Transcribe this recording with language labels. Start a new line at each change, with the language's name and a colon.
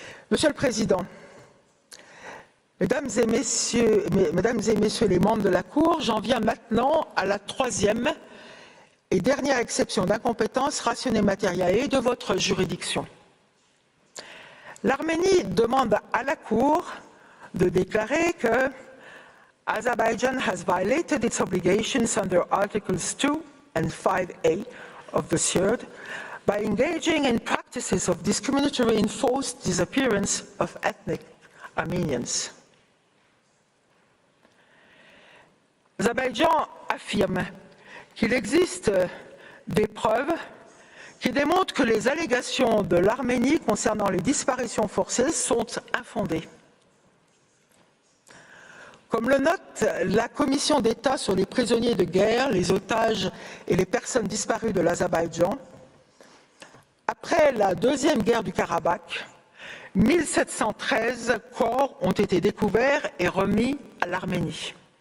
French: Monsieur le Président, Mesdames et Messieurs les membres de la Cour, j'en viens maintenant à la troisième et dernière exception d'incompétence rationnelle matérielle de votre juridiction. L'Arménie demande à la Cour de déclarer que
English: Azerbaijan has violated its obligations under Articles 2 and 5A of the CERD by engaging in practices of discriminatory and forced disappearance of ethnic Armenians.
French: L'Azerbaïdjan affirme qu'il existe des preuves qui démontrent que les allégations de l'Arménie concernant les disparitions forcées sont infondées. Comme le note la Commission d'État sur les prisonniers de guerre, les otages et les personnes disparues de l'Azerbaïdjan, après la deuxième guerre du Karabakh, 1713 corps ont été découverts et remis à l'Arménie.